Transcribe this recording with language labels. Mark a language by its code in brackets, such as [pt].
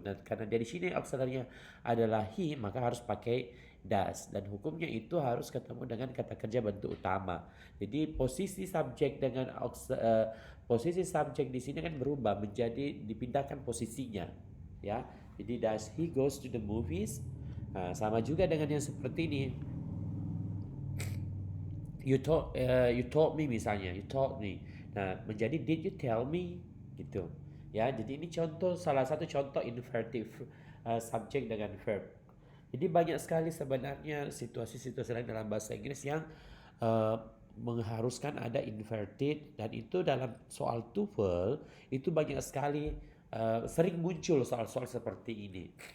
[id] Dan karena dari sini auxiliary-nya adalah he, maka harus pakai does. Dan hukumnya itu harus ketemu dengan kata kerja bentuk utama. Jadi posisi subjek dengan posisi subjek di sini kan berubah menjadi dipindahkan posisinya, ya. [en] Jadi does he goes to the movies? [id] Nah, sama juga dengan yang seperti ini. [en] You told me misalnya, you told me. [id] Nah, menjadi [en] did you tell me gitu. [id] Ya, jadi ini salah satu contoh inverted subject dengan verb. Jadi banyak sekali sebenarnya situasi-situasi lain dalam bahasa Inggris yang uh, mengharuskan ada inverted, dan itu dalam soal TOEFL itu banyak sekali sering muncul soal-soal seperti ini.